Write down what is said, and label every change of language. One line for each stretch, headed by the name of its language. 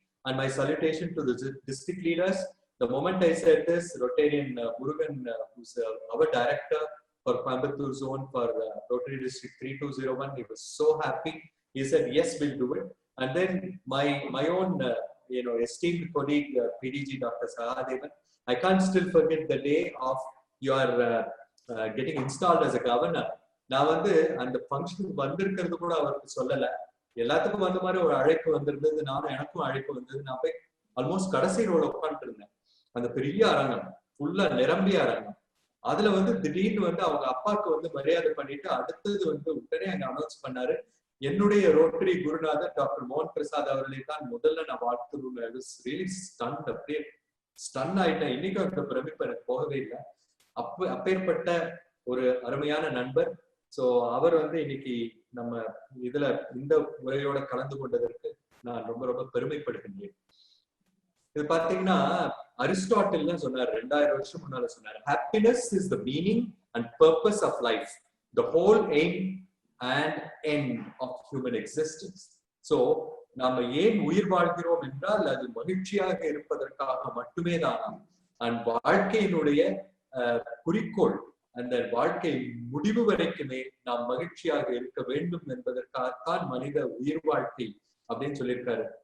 English: And my salutation to the district leaders. The moment I said this, Rotarian Murugan, who's our director for Coimbatore zone for Rotary District 3201, he was so happy. He said, yes, we'll do it. And then my own, esteemed colleague, PDG Dr. Sahadevan, I can't still forget the day of your getting installed as a governor.
Tamil: நான் வந்து அந்த ஃபங்க்ஷனுக்கு வந்திருக்கிறது கூட அவருக்கு சொல்லலை. எல்லாத்துக்கும் வந்த மாதிரி ஒரு அழைப்பு வந்திருந்தது, நானும் எனக்கும் அழைப்பு வந்தது. நான் போய் ஆல்மோஸ்ட் கடைசி ரோல உட்காந்துட்டு இருந்தேன். அந்த பெரிய அரங்கம், ஃபுல்லா நிரம்பிய அரங்கம். அதுல வந்து திடீர்னு வந்து அவங்க அப்பாவுக்கு வந்து மரியாதை பண்ணிட்டு அடுத்தது வந்து உடனே அங்க அனௌன்ஸ் பண்ணாரு, என்னுடைய ரோட்டரி குருநாதர் டாக்டர் மோகன் பிரசாத் அவர்களை தான் முதல்ல நான் வாழ்த்துறேன். அப்படியே ஸ்டன் ஆயிட்டேன். இன்னைக்கும் அந்த பிரமிப்பு எனக்கு போகவே இல்லை. அப்பேற்பட்ட ஒரு அருமையான நண்பர். சோ அவர் வந்து இன்னைக்கு நம்ம இதுல இந்த முறையோட கலந்து கொண்டதற்கு நான் ரொம்ப ரொம்ப பெருமைப்படுகின்றேன். இது பாத்தீங்கன்னா அரிஸ்டாட்டில் சொன்னார், 2000 வருஷம் முன்னால சொன்னார்,
English: happiness is the meaning and purpose of life, the whole aim and end of human existence.
Tamil: So நாம ஏன் உயிர் வாழ்கிறோம் என்றால் அது மகிழ்ச்சியாக இருப்பதற்காக மட்டுமே தானா. அண்ட் வாழ்க்கையினுடைய குறிக்கோள், அந்த வாழ்க்கை முடிவு வரைக்குமே நாம் மகிழ்ச்சியாக இருக்க வேண்டும் என்பதற்காகத்தான் மனித உயிர் வாழ்க்கை அப்படின்னு சொல்லியிருக்காரு.